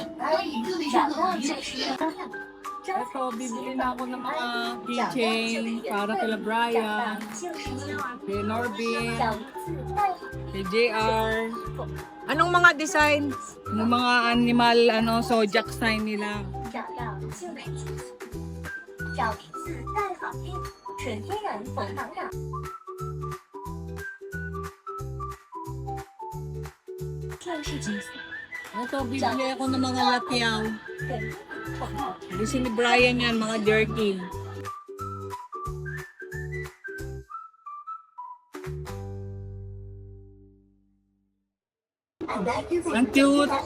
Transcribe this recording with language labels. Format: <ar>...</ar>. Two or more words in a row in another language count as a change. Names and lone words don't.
<tl>Ito, bibili na ako ng mga keychain para kila Brian, kay Norbin, kay JR. Anong mga design? Yung mga animal, ano,</tl> <en>zodiac sign</en> <tl>nila.</tl> <zh>找名字带好运，纯天然红糖染。</zh> <tl>Ito, bibili ako ng mga latiyaw. Gusto ni Brian yan, mga jerky. Ang cute.</tl>